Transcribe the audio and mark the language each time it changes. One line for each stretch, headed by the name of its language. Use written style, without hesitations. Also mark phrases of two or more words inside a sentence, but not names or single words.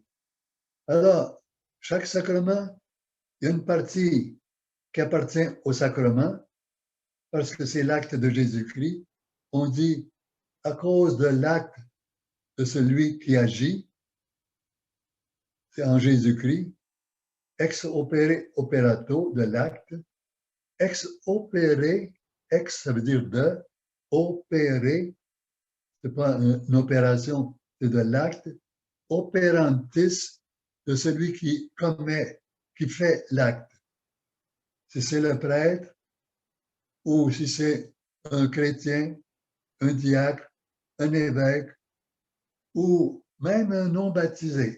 French: Alors, chaque sacrement, il y a une partie qui appartient au sacrement, parce que c'est l'acte de Jésus-Christ. On dit, à cause de l'acte de celui qui agit, c'est en Jésus-Christ,
Latin: ex opere operato
French: de l'acte,
Latin: ex opere,
French: ex ça veut dire de, opérer, c'est pas une opération, c'est de l'acte, operantis, de celui qui commet, qui fait l'acte. Si c'est le prêtre, ou si c'est un chrétien, un diacre, un évêque, ou même un non baptisé.